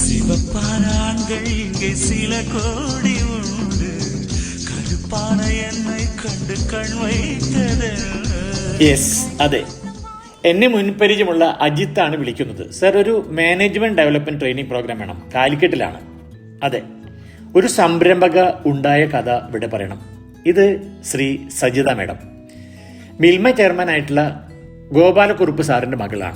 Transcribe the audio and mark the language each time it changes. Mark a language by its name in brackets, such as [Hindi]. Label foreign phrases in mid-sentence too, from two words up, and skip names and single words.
[Tamil] சிவப்பான ஆண்கள் இங்கே சில கோடி உண்டு கருப்பான என்னை [Malayalam] കണ്ട് കൺ വയ്ത്തത്. യെസ്, അതെ, എന്നെ മുൻപരിചയമുള്ള അജിത്താണ് വിളിക്കുന്നത്. സർ, ഒരു [English] management development training program [Malayalam] വേണം, കാലിക്കറ്റിലാണ്. അതെ, ഒരു സംരംഭക ഉണ്ടായ കഥ ഇവിടെ പറയണം. ഇത് ശ്രീ സജിത മേഡം, മിൽമ ചെയർമാനായിട്ടുള്ള ഗോപാലക്കുറുപ്പ് സാറിന്റെ മകളാണ്.